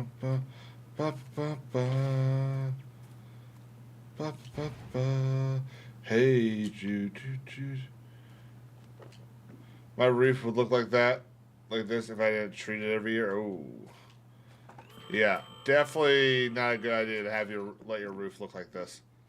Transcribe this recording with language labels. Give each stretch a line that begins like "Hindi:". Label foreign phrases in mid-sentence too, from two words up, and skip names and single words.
English: ba, ba, ba, ba, ba, ba, ba. Hey, Jude, Jude, Jude. My roof would look like this, if I didn't treat it every year. Oh, yeah, definitely not a good idea to have your let your roof look like this.